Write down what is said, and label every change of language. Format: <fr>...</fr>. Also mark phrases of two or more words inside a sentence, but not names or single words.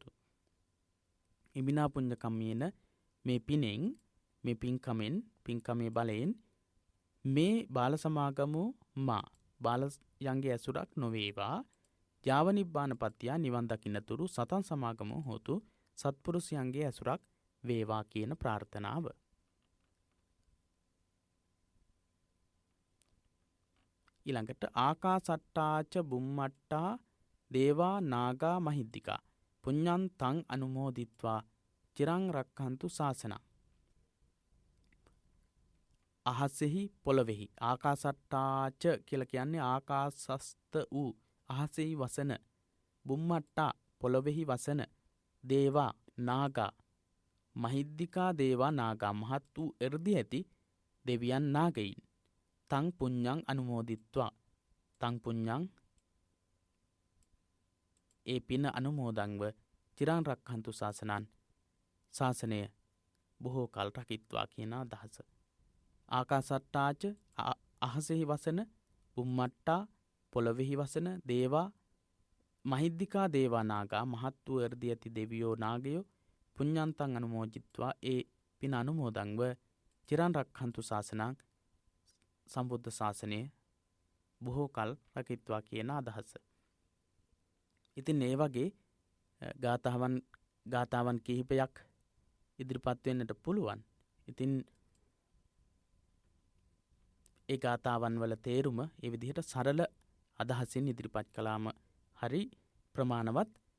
<pi>ඉමිනා පුඤ්ඤ කම්මේන</pi> <si>මේ පිනෙන් මේ පින්කමේ බලයෙන්</si> <pi>මේ බාල සමාගමෝ</pi> <si>බාලයන්ගේ ඇසුරක් නොවේවා.</si> <pi>යාව නිබ්බාන පත්‍තිය</pi> <si>නිවන් දකින්නතුරු</si> <pi>සතන් සමාගමෝ හෝතු</pi> <si>සත්පුරුෂයන්ගේ ඇසුරක් වේවා කියන ප්‍රාර්ථනාව.</si> <pi>ඊළඟට ආකාසට්ටාච බුම්මට්ටා දේවා නාගා මහිද්దికා පුඤ්ඤන්තං අනුමෝදිත්වා චිරං රක්ඛන්තු ශාසනං.</pi> <si>අහසෙහි පොළොවෙහි ආකාසට්ටාච කියලා කියන්නේ ආකාසස්ත වූ අහසෙහි වසන, බුම්මට්ටා පොළොවෙහි වසන,</si> <pi>දේවා නාගා මහිද්దికා</pi> <si>දේවා නාගා මහත් වූ එර්දි ඇති දෙවියන් නාගයින්</si> <pi>තං පුඤ්ඤං අනුමෝදිත්වා තං පුඤ්ඤං</pi> <si>ඒ පින අනුමෝදන්ව</si> <pi>චිරං රක්ඛන්තු ශාසනං</pi> <si>ශාසනය බොහෝ කල් රකිත්වා කියන අදහස. ආකාසට්ටාච අහසෙහි වසන, බුම්මට්ටා පොළොවෙහි වසන,</si> <pi>දේවා මහිද්దికා</pi> <si>දේවා නාගා මහත් වූ එර්දි ඇති දෙවියෝ නාගයෝ</si> <pi>පුඤ්ඤන්තං අනුමෝදිත්වා</pi> <si>ඒ පින අනුමෝදන්ව</si> <pi>චිරං රක්ඛන්තු ශාසනං</pi> <si>සම්බුද්ධ ශාසනය බොහෝ කල් රකිත්වා කියන අදහස. ඉතින් ඒ වගේ ගාථාවන් කිහිපයක් ඉදිරිපත් වෙන්නට පුළුවන්. ඉතින් ඒ ගාථාවන් වල තේරුම ඒ විදිහට සරල අදහසින් ඉදිරිපත් කළාම හරි ප්‍රමාණවත්.</si>